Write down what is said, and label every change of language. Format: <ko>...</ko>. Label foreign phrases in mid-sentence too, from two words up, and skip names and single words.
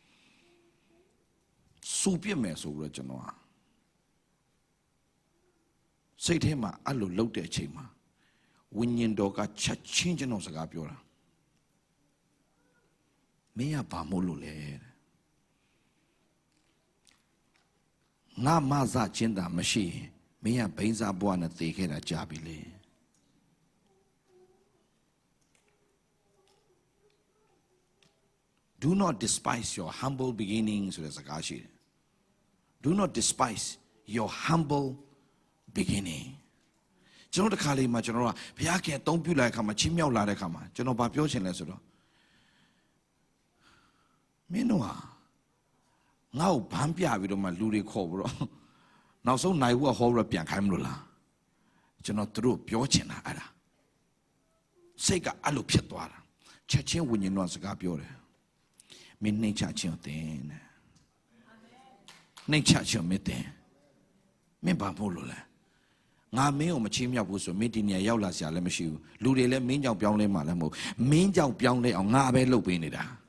<my>စူပြစ်မယ်ဆိုပြီးတော့ကျွန်တော်စိတ်ထဲမှာအဲ့လိုလှုပ်တဲ့အချိန်မှာဝိညာဉ်တော်ကချက်ချင်းကျွန်တော်စကားပြောတာမင်းကဘာမို့လို့လဲ ngā maza chinda mashi miya beinza bua na teke da jabile.</my> <en>Do not despise your humble beginnings. Do not despise your humble beginning.</en> <my>ကျွန်တော်တခါလေးမှာကျွန်တော်ကဘုရားခင်အသုံးပြုလိုက်ခါမှာချင်းမြောက်လာတဲ့ခါမှာကျွန်တော်ဗာပြောချင်လဲဆိုတော့မင်းတို့ဟာငါ့ကိုဗ န်းပြပြီးတော့မှလူတွေခေါ်ပြီးတော့နောက်ဆုံးနိုင်ဘူးကဟောပြီးတော့ပြန်ခိုင်းမလို့လားကျွန်တော်တို့ပြောချင်တာအဲ့ဒါစိတ်ကအဲ့လိုဖြစ်သွားတာချက်ချင်းဝိညာဉ်တော်စကားပြောတယ်မင်းနှိမ့်ချခြင်းတင်တယ်နှိမ့်ချခြင်းမတင်မင်းဘာဖို့လို့လဲငါမင်းကိုမချင်းမြောက်ဘူးဆိုမင်းဒီနေရာရောက်လာစရာလည်းမရှိဘူးလူတွေလည်းမင်းကြောင့်ပြောင်းလဲမှလည်းမဟုတ်မင်းကြောင့်ပြောင်းလဲအောင်ငါပဲလုပ်ပေးနေတာ</my>